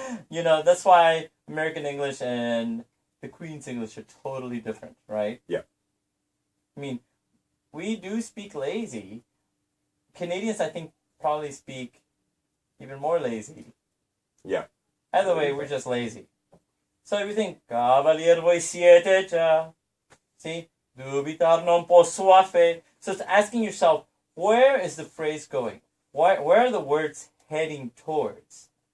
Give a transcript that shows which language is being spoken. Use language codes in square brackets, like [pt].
[en] You know, that's why American English and the Queen's English are totally different, right? Yeah. I mean, we do speak lazy. Canadians, I think, probably speak even more lazy. Yeah. Either way, we're just lazy. So if you think, [it] Cavalier voi siete già. [en] See? [it] Dubitar non posso a fe. [en] So it's asking yourself, where is the phrase going? Where are the words heading towards?